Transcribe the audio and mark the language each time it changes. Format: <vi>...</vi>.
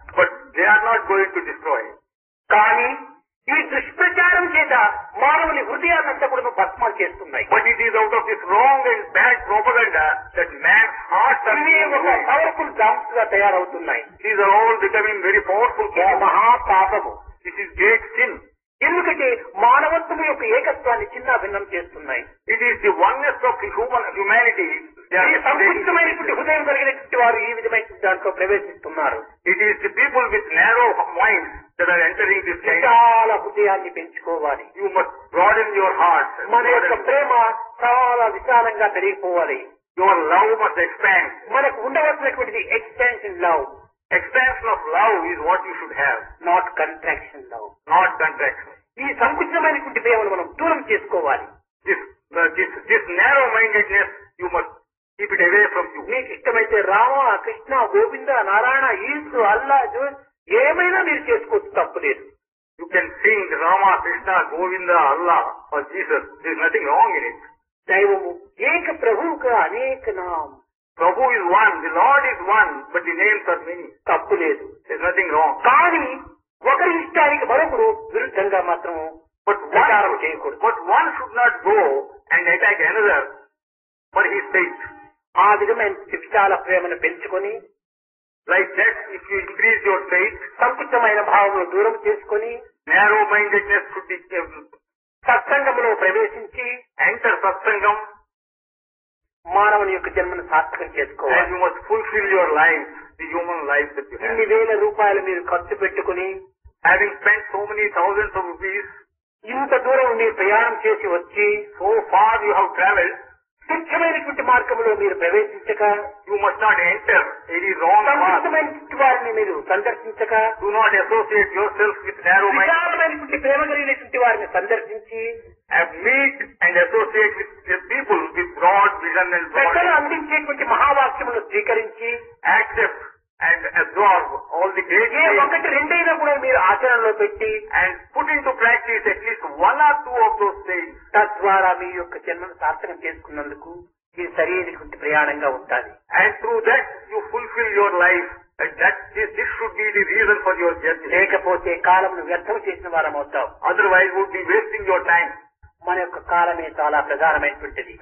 <en>But they are not going to destroy.</en> <te>కానీ ఈ దుష్ప్రచారం చేత మానవుని హృదయాన్నంతా కూడా భస్మాలు చేస్తున్నాయి.</te> <en>But it is out of this wrong and bad propaganda that man's hearts are</en> <te>ఇవే ఒక</te> <en>powerful bombs</en> <te>గా తయారవుతున్నాయి.</te> <en>These are all becoming very powerful</en> <te>ఇది</te> <en>bombs.</en> <te>మహాపాపము.</te> <en>This is great sin.</en> <te>ఎందుకంటే మానవత్వం యొక్క ఏకత్వాన్ని చిన్న భిన్నం చేస్తున్నాయి.</te> <en>It is the oneness of the humanity.</en> <te>ఈ సంకుచితమైనటువంటి హృదయం కలిగినటువంటి వారు ఈ విధమైన దాంట్లో ప్రవేశిస్తున్నారు.</te> <en>It is the people with narrow minds that are entering this kind.</en> <te>చాలా హృదయాన్ని పెంచుకోవాలి.</te> <en>You must broaden your heart.</en> <te>మన యొక్క ప్రేమ చాలా విశాలంగా పెరిగిపోవాలి.</te> <en>Your love must expand.</en> <te>మనకు ఉండవలసినటువంటిది</te> <en>Expansion love. Expansion of love is what you should have, not contraction love. not contraction.</en> <te>ఈ సంకుచితమైనటువంటి ప్రేమను మనం దూరం చేసుకోవాలి.</te> <en>This narrow-mindedness, you must keep it away from you.</en> <te>మీకు ఇష్టమైతే రామ, కృష్ణ, గోవింద, నారాయణ, ఈసు, అల్లా, ఏమైనా మీరు చేసుకోవచ్చు, తప్పులేదు.</te> <en>You can sing Rama, Krishna, Govinda, Allah or Jesus. There is nothing wrong in it.</en> <te>దైవము ఏక ప్రభువుగా అనేక నామం.</te> <en>Prabhu is one, the Lord is one, but the names are many.</en> <te>తప్పులేదు.</te> <en>There is nothing wrong.</en> <te>కానీ ఒకరి ఇష్టానికి మరొకరు విరుద్ధంగా మాత్రము ప్రచారం చేయకూడదు.</te> <en>But one should not go and attack another for his sake.</en> <te>ఆ విధమైన విశాల ప్రేమను పెంచుకొని,</te> <en>Like that, if you increase your faith,</en> <te>సంకుచితమైన భావమును దూరం చేసుకొని,</te> <en>narrow-mindedness should be</en> <te>సత్సంగములో ప్రవేశించి</te> <en>enter satsangam,</en> <te>మానవుని యొక్క జన్మను సార్థకం చేసుకోవాలి.</te> <en>and you must fulfill your life, the human life that you have.</en> <te>ఇన్ని వేల రూపాయలు మీరు ఖర్చు పెట్టుకుని,</te> <en>Having spent so many thousands of rupees,</en> <te>ఇంత దూరం మీరు ప్రయాణం చేసి వచ్చి,</te> <en>so far you have travelled,</en> <te>తుచ్చమైనటువంటి మార్గంలో మీరు ప్రవేశించక,</te> <en>you must not enter any wrong path.</en> <te>సంకుచితమైనటువంటి వారిని మీరు సందర్శించక,</te> <en>Do not associate yourself with narrow minded.</en> <te>విశాలమైనటువంటి ప్రేమ కలిగినటువంటి వారిని సందర్శించి,</te> <en>Meet and associate with people with broad vision and</en> <te>పెద్దలు</te> <en>broad.</en> <te>అందించేటువంటి మహావాక్యములను స్వీకరించి,</te> <en>Accept and absorb all the great</en> <te>ఏ</te> <en>things</en> <te>ఒకటి రెండైనా కూడా మీరు ఆచరణలో పెట్టి,</te> <en>and put into practice at least one or two of those things.</en> <te>తద్వారా మీ యొక్క జన్మను సార్థకం చేసుకున్నందుకు ఇది సరైనటువంటి ప్రయాణంగా ఉంటుంది.</te> <en>And through that you fulfill your life. And this should be the reason for your journey.</en> <te>లేకపోతే కాలంను వ్యర్థం చేసిన వారం అవుతాం.</te> <en>Otherwise would be wasting your time.</en> <te>మన యొక్క కాలమే చాలా ప్రధానమైనటువంటిది.</te>